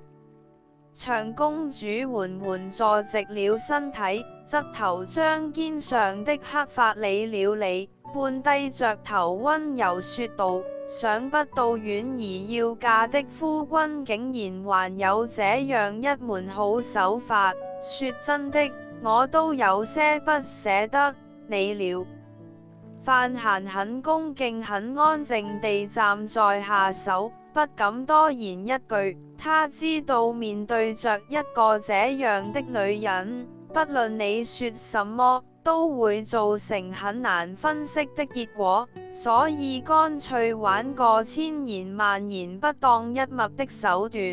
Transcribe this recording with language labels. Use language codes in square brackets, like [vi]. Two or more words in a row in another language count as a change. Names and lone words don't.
[zh] 長公主緩緩坐直了身體，側頭將肩上的黑髮理了理，半低着頭溫柔說道： 想不到婉兒要嫁的夫君竟然還有這樣一門好手法，說真的，我都有些不捨得你了。范閑很恭敬很安靜地站在下手，不敢多言一句。他知道面對着一個這樣的女人，不論你說什麼，都會造成很難分析的結果，所以乾脆玩個千言萬言不當一物的手段。